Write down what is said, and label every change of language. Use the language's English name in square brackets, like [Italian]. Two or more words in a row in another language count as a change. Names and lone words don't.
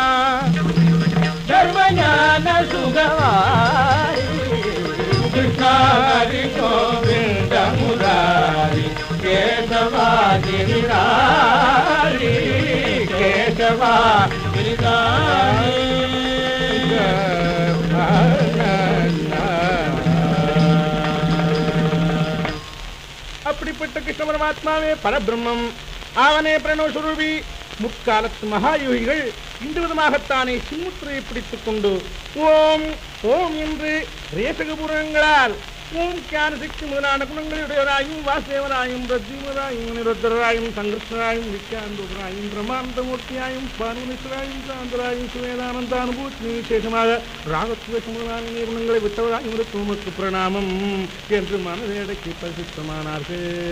[Hindi] सर्वज्ञान सुखहारी कृष्ण हरि गोविंद मुरारी केशवा गिरिधारी केशवा गिरिधारी [Tamil] அப்படிப்பட்ட கிருஷ்ண பரமாத்மாவே பரபிரம்மம் அவனே பிரணவ சுரூபி முற்காலத்து மகாயோகிகள் இந்த விதமாகத்தானே சின்முத்திரையை பிடித்துக் கொண்டு ஓம் ஓம் என்று ரேசகபூர்வங்களால் ஓம் ஞான சக்தி முதலான குணங்களுடையவராயும் வாசுதேவராயும் பிரத்யுமராயும் நிருத்தராயும் சங்கிருஷ்ணராயும் நித்யானந்தராயும் பிரமாந்தமூர்த்தியாயும் பானுமேஸ்வராயும் சாந்தராயும் சுவேதானந்த அனுபூத்தி விசேஷமாக ராகத்துவ முதலான குணங்களை விட்டவராயும் உமக்கு பிரணாமம் என்று மனதேடக்கி பரிசுத்தமானார்கள்.